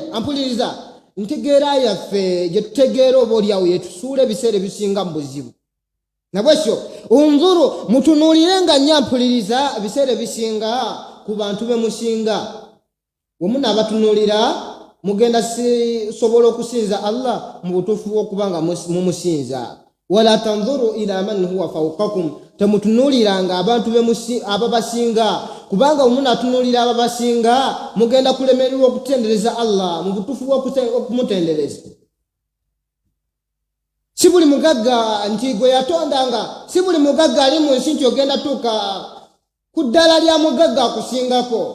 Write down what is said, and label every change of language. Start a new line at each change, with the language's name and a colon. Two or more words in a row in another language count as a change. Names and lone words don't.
Ganda: Ampuliriza, ntegeera yaffe gye tutegeera oba oliawo yetusuula ebiseera ebisinga mu buzibu. Nabwekyo unzuru, mutunuulirenga nnyo ampuliriza ebiseera ebisinga ku bantu be musinga. Bwe munaabatunuulira mugenda sobola okusinza Allah mu butuufu okubanga mumusinza.
Arabic: ولا تنظروا إلى من هو فوقكم,
Ganda: temutunuliranga abantu ababasinga, kubanga umuntu atunulira ababasinga mugenda kulemererwa okutendereza Allah mu butuufu okumutendereza. Si buli mugagga nti gwe yatondanga, si buli mugagga ali mu nsi nti ogenda tuuka ku ddala lya mugagga akusingako.